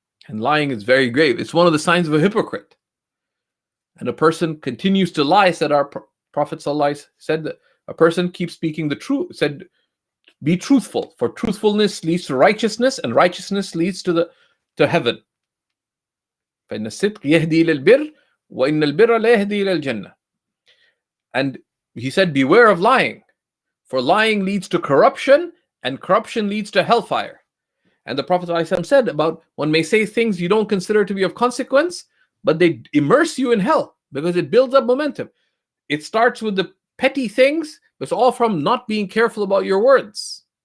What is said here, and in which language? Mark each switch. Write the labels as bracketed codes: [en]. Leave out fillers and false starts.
[en] And lying is very grave. It's one of the signs of a hypocrite. And a person continues to lie, said our Prophet ﷺ said that a person keeps speaking the truth, said, be truthful, for truthfulness leads to righteousness, and righteousness leads to heaven. [ar] فإن الصدق يهدي إلى البر وإن البر لا يهدي إلى الجنة. [en] And he said, beware of lying, For lying leads to corruption, and corruption leads to hellfire. And the Prophet ﷺ said about one may say things you don't consider to be of consequence, but they immerse you in hell because it builds up momentum. It starts with the petty things, but it's all from not being careful about your words.